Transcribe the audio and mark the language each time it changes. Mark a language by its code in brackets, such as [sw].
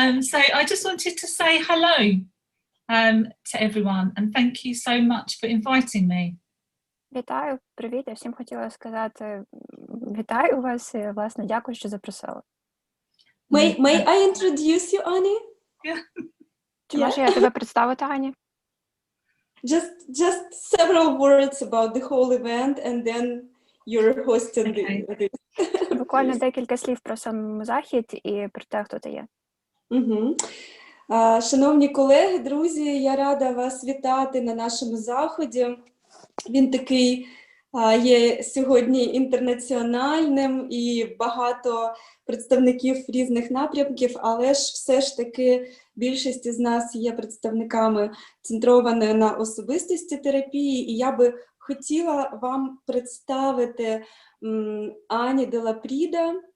[en] So I just wanted to say hello to everyone and thank you so much for inviting me. [uk] Вітаю, привіт. Я всім хотіла сказати вітаю вас і, власне, дякую, що запросили. [en] May I introduce you, Annie? Yeah. [uk] Чи можу я тебе представити, Ані? [en] Just several words about the whole event and then you're hosting this. [uk] Буквально декілька слів про сам захід і про те, хто ти є. Шановні колеги, друзі, я рада вас вітати на нашому заході. Він такий є сьогодні інтернаціональним і багато представників різних напрямків, але ж все ж таки більшість із нас є представниками центрованої на особистості терапії, і я би хотіла вам представити Ані де Пріда.